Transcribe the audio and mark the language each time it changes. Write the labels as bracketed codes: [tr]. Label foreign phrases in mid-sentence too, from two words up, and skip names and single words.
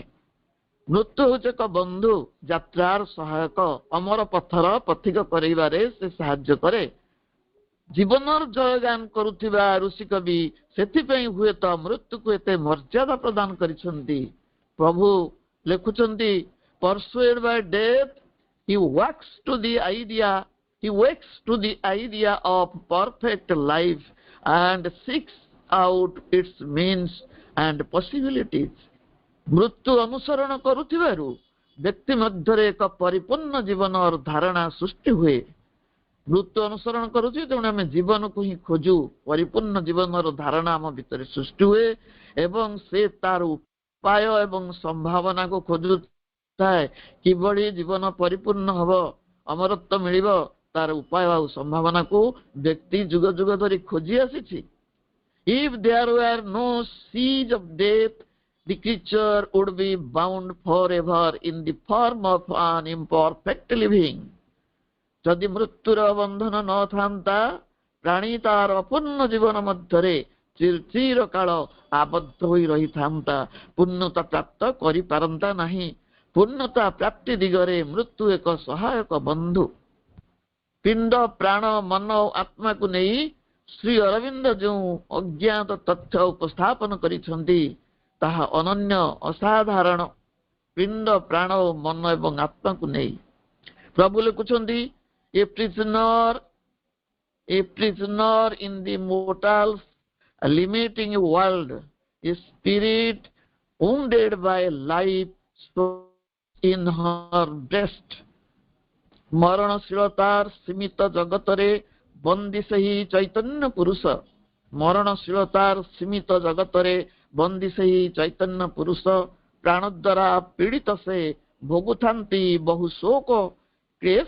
[or] ମୃତ୍ୟୁ ହେଉଛି ଏକ ବନ୍ଧୁ, ଯାତ୍ରାର ସହାୟକ। ଅମର ପଥର ପଥିକ କରାଇବାରେ ସେ ସାହାଯ୍ୟ କରେ। ଜୀବନର ଜୟଗାନ କରୁଥିବା ଋଷି କବି ସେଥିପାଇଁ ହୁଏତ ମୃତ୍ୟୁକୁ ଏତେ ମର୍ଯ୍ୟାଦା ପ୍ରଦାନ କରିଛନ୍ତି। ପ୍ରଭୁ ଲେଖୁଛନ୍ତି, [en] persuaded by death, he wakes to the idea of perfect life and seeks out its means and possibilities. [or] ମୃତ୍ୟୁ ଅନୁସରଣ କରୁଥିବାରୁ ବ୍ୟକ୍ତି ମଧ୍ୟରେ ଏକ ପରିପୂର୍ଣ୍ଣ ଜୀବନର ଧାରଣା ସୃଷ୍ଟି ହୁଏ। ମୃତ୍ୟୁ ଅନୁସରଣ କରୁଛି, ତେଣୁ ଆମେ ଜୀବନକୁ ହିଁ ଖୋଜୁ। ପରିପୂର୍ଣ୍ଣ ଜୀବନର ଧାରଣା ଆମ ଭିତରେ ସୃଷ୍ଟି ହୁଏ ଏବଂ ସେ ତାର ଉପାୟ ଏବଂ ସମ୍ଭାବନାକୁ ଖୋଜୁଥାଏ। କିଭଳି ଜୀବନ ପରିପୂର୍ଣ୍ଣ ହବ, ଅମରତ୍ୱ ମିଳିବ, ତାର ଉପାୟ ଆଉ ସମ୍ଭାବନାକୁ ବ୍ୟକ୍ତି ଯୁଗ ଯୁଗ ଧରି ଖୋଜି ଆସିଛି। [en] If there were no siege of death, the creature would be bound forever in the form of an imperfect living. [or] ଯଦି ମୃତ୍ୟୁର ବନ୍ଧନ ନଥାନ୍ତା, ପ୍ରାଣୀ ତାର ଅପୂର୍ଣ୍ଣ ଜୀବନ ମଧ୍ୟରେ ଚିର କାଳ ଆବଦ୍ଧ ହୋଇ ରହିଥାନ୍ତା, ପୂର୍ଣ୍ଣତା ପ୍ରାପ୍ତ କରିପାରନ୍ତା ନାହିଁ। ପୂର୍ଣ୍ଣତା ପ୍ରାପ୍ତି ଦିଗରେ ମୃତ୍ୟୁ ଏକ ସହାୟକ ବନ୍ଧୁ। ପିଣ୍ଡ ପ୍ରାଣ ମନ ଓ ଆତ୍ମାକୁ ନେଇ ଶ୍ରୀ ଅରବିନ୍ଦ ଯେଉଁ ଅଜ୍ଞାତ ତଥ୍ୟ ଉପସ୍ଥାପନ କରିଛନ୍ତି, ତାହା ଅନନ୍ୟ ଅସାଧାରଣ। ପିଣ୍ଡ ପ୍ରାଣ ଓ ମନ ଏବଂ ଆତ୍ମାକୁ ନେଇ ପ୍ରଭୁ ଲେଖୁଛନ୍ତି, [en] A prisoner a prisoner in the mortal limiting world, a spirit wounded by life so in her breast. [or] ମରଣଶୀଳତାର ସୀମିତ ଜଗତରେ ବନ୍ଦୀ ସେହି ଚୈତନ୍ୟ ପୁରୁଷ, ମରଣଶୀଳତାର ସୀମିତ ଜଗତରେ ବନ୍ଦୀ ସେହି ଚୈତନ୍ୟ ପୁରୁଷ, ପ୍ରାଣ ଦ୍ୱାରା ପୀଡ଼ିତ ସେ ଭୋଗୁଥାନ୍ତି ବହୁ ଶୋକ କ୍ଲେଶ।